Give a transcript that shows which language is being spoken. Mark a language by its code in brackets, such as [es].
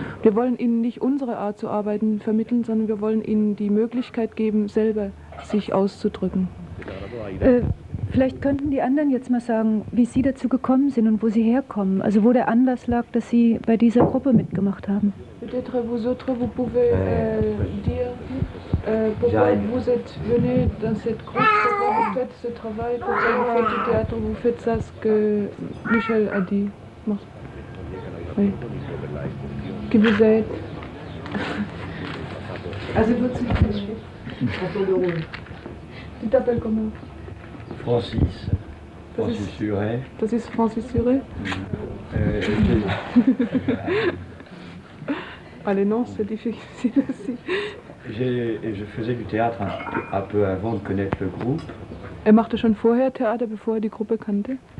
[de] Wir wollen ihnen nicht unsere Art zu arbeiten vermitteln, sondern wir wollen ihnen die Möglichkeit geben, selber sich auszudrücken. Vielleicht könnten die anderen jetzt mal sagen, wie Sie dazu gekommen sind und wo Sie herkommen. Also wo der Anlass lag, dass Sie bei dieser Gruppe mitgemacht haben. [fr] Peut-être vous autres, vous pouvez dire pourquoi J'arrive. vous êtes venus dans cette groupe, pourquoi vous faites ce travail, pourquoi vous faites du théâtre, vous faites ça, ce que Michel a dit. Oui. Qui vous êtes. Ah, c'est votre Tu t'appelles comment? Francis. Francis Suret. [de] Das ist Francis Suret. [fr] Ah, les noms, c'est difficile aussi. Je faisais du théâtre un peu avant de connaître le groupe. [de] Er machte schon vorher Theater, bevor er die Gruppe kannte.